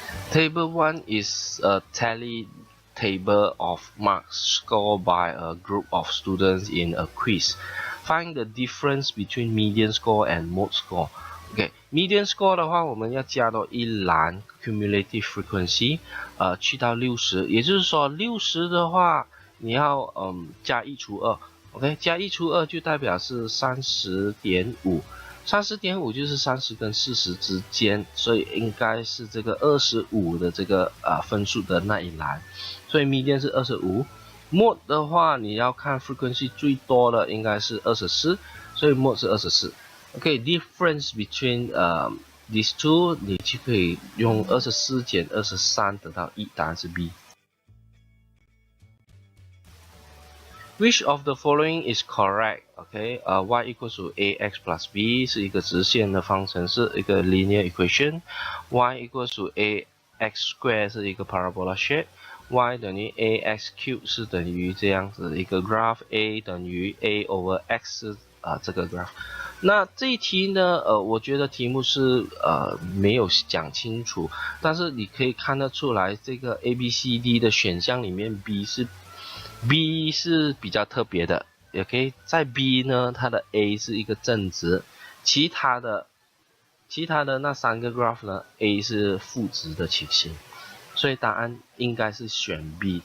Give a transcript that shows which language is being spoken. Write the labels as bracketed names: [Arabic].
[English] Table 1 is a tally table of marks scored by a group of students in a quiz. Find the difference between median score and mode score. [Chinese] OK，median score 的话，我们要加到一栏 cumulative frequency， 去到60，也就是说60的话，你要加1除2。 OK， 加1除2就代表是30.5，30.5就是30跟40之间，所以应该是这个25的这个分数的那一栏，所以 median 是25。mode 的话，你要看 frequency 最多的应该是24，所以 mode 是24。 OK，difference between these two， 你就可以用24减23得到1，答案是 B。 [English] Which of the following is correct? [Chinese] OK， [English] y equals to ax plus b [Chinese] 是一个直线的方程式，一个 linear equation。 [English] y equals to ax square [Chinese] 是一个 parabola shape。y 等于 ax cube 是等于这样子一个 graph。a 等于 a over x 是这个 graph。那这一题呢，我觉得题目是没有讲清楚，但是你可以看得出来，这个 A、B、C、D 的选项里面 B 是比较特别的。 OK， 在 B 呢，它的 A 是一个正值，其他的那3个 graph 呢 ，A 是负值的情形，所以答案应该是选 B。